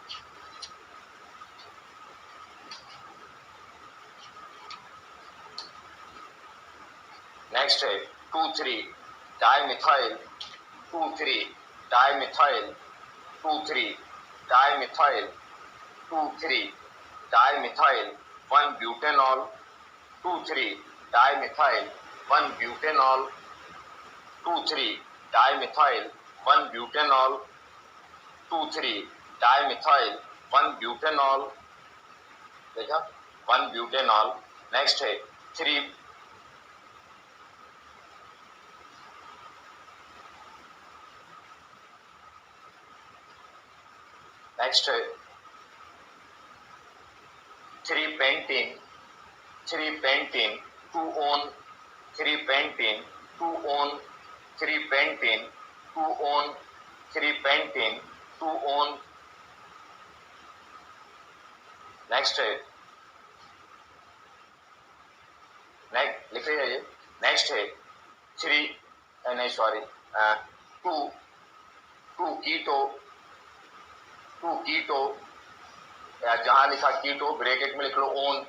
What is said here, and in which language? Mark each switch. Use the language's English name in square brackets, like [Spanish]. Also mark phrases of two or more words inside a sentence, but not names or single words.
[English] next है 2,3-dimethyl, 2,3-dimethyl, 2,3-dimethyl, 2,3-dimethyl 1-butanol, 2,3-dimethyl 1-butanol, 2,3 dimethyl 1 butanol, 2,3 dimethyl 1 butanol, [Hindi] देखा 1 butanol। [English] next है 3 next है 3 pentene 3 pentene 2 on 3 pentene 2 on 3 pentene 2 on 3 pentene 2 on। [Hindi] नेक्स्ट है लिख रही है ये। नेक्स्ट है 3 नहीं सॉरी 2 कीटो या जहां लिखा कीटो ब्रैकेट में लिख लो ओन।